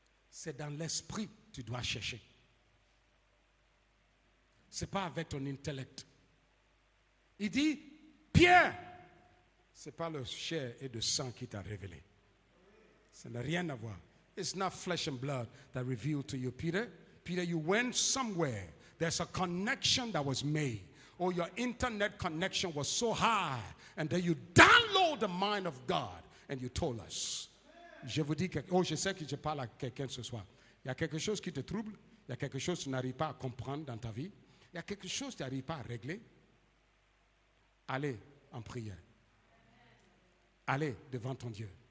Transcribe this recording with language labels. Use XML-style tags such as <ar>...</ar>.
<fr>C'est dans l'esprit que tu dois chercher. Ce n'est pas avec ton intellect. Il dit, Pierre, ce n'est pas le chair et le sang qui t'a révélé. Ça n'a rien à voir.</fr> <en>It's not flesh and blood that revealed to you, Peter. Peter, you went somewhere. There's a connection that was made. Or your internet connection was so high. And then you download the mind of God. And you told us.</en> <fr>Je vous dis, je sais que je parle à quelqu'un ce soir. Il y a quelque chose qui te trouble. Il y a quelque chose que tu n'arrives pas à comprendre dans ta vie. Il y a quelque chose que tu n'arrives pas à régler. Allez en prière. Allez devant ton Dieu.</fr>